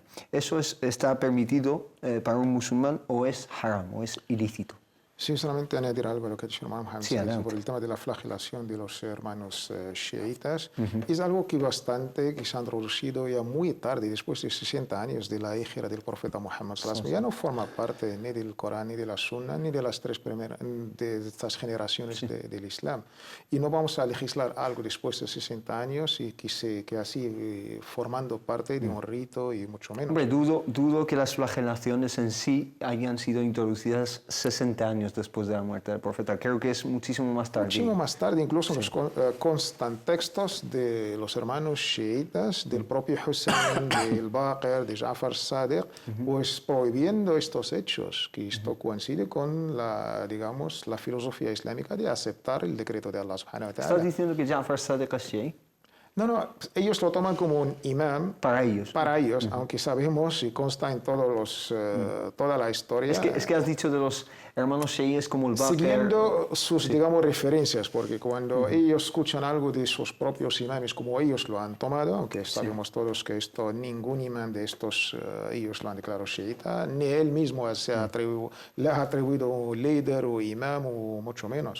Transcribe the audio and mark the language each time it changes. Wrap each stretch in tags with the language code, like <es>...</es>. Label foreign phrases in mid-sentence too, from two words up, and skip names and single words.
<es>¿Eso está permitido para un musulmán o es haram, o es ilícito? Sí, solamente añadir algo a lo que ha dicho el Imam Sí, por el tema de la flagelación de los hermanos chiitas. Es algo que se ha introducido ya muy tarde, después de 60 años de la hijra del profeta Muhammad</es> <ar>صلى الله عليه وسلم.</ar> <es>Ya no forma parte ni del Corán, ni de la Sunna, ni de las tres primeras de estas generaciones del Islam. Y no vamos a legislar algo después de 60 años y que así formando parte de un rito, y mucho menos. Hombre, dudo que las flagelaciones en sí hayan sido introducidas 60 años después de la muerte del profeta. Creo que es muchísimo más tarde. Muchísimo más tarde, incluso nos constan textos de los hermanos chiitas, del propio Hussein, del Baqir, de Ja'far Sadiq, pues prohibiendo estos hechos, que esto coincide con la filosofía islámica de aceptar el decreto de Allah</es> <ar>سبحانه وتعالى.</ar> <es>¿Estás diciendo que Ja'far Sadiq es chií? No, ellos lo toman como un imán para ellos, aunque sabemos y consta en toda la historia. Es que has dicho de los hermanos chiíes como el Baqir. Siguiendo sus, digamos, referencias, porque cuando ellos escuchan algo de sus propios imanes, como ellos lo han tomado, aunque sabemos todos que ningún imán de estos ellos lo han declarado chiita, ni él mismo le ha atribuido un líder o imán o mucho menos.</es>